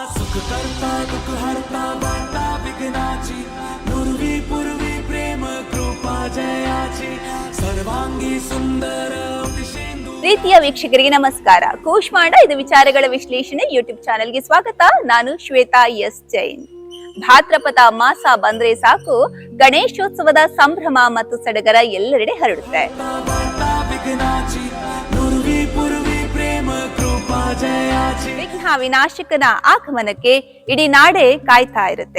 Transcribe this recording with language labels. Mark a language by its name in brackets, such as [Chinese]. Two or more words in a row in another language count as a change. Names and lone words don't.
[Marathi] सुख करता दुख हरता वार्ता विघ्नाची नुर्वी पूर्वी प्रेम कृपा जयाची सर्वांगी सुंदर [Kannada] ಪ್ರೀತಿಯ ವೀಕ್ಷಕರಿಗೆ ನಮಸ್ಕಾರ. ಕೂಷ್ಮಾಂಡ ಇದು ವಿಚಾರಗಳ ವಿಶ್ಲೇಷಣೆ ಯೂಟ್ಯೂಬ್ ಚಾನೆಲ್ಗೆ ಸ್ವಾಗತ. ನಾನು ಶ್ವೇತಾ ಎಸ್ ಜೈನ್. ಭಾದ್ರಪದ ಮಾಸ ಬಂದ್ರೆ ಸಾಕು ಗಣೇಶೋತ್ಸವದ ಸಂಭ್ರಮ ಮತ್ತು ಸಡಗರ ಎಲ್ಲೆಡೆ ಹರಡುತ್ತೆ. ವಿಘ್ನ ವಿನಾಶಕನ ಆಗಮನಕ್ಕೆ ಇಡೀ ನಾಡೆ ಕಾಯ್ತಾ ಇರುತ್ತೆ.